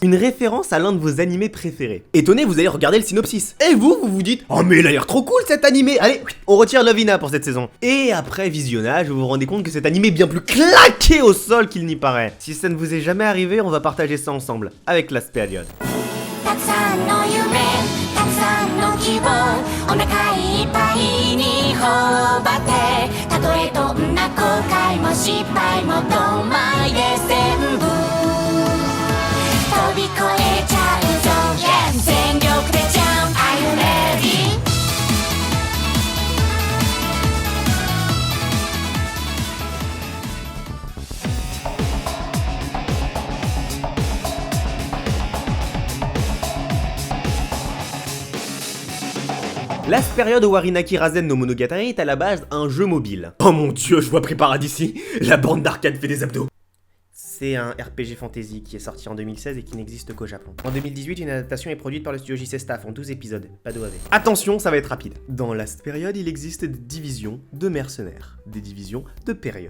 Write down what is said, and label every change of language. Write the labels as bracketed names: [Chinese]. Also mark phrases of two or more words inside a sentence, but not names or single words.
[French] Une référence à l'un de vos animés préférés. Étonné, vous allez regarder le synopsis. Et vous vous dites, oh mais il a l'air trop cool cet animé. Allez, on retire Lovina pour cette saison. Et après visionnage, vous vous rendez compte que cet animé est bien plus claqué au sol qu'il n'y paraît. Si ça ne vous est jamais arrivé, on va partager ça ensemble, avec Last Period. [Japanese] 希望お腹いっぱいに頬張ってたとえどんな後悔も失敗もどんまいで全部飛び越えちゃうぞ、yeah、全力でジャンプ [English] Are you ready? [French] Last Period Warinaki Rasen no Monogatari est à la base un jeu mobile. Oh mon dieu, je vois Préparat d'ici, la bande d'arcade fait des abdos. C'est un RPG fantasy qui est sorti en 2016 et qui n'existe qu'au Japon. En 2018, une adaptation est produite par le studio JC Staff en 12 épisodes, pas d'OAV. Attention, ça va être rapide. Dans Last Period, il existe des divisions de mercenaires, des divisions de periods.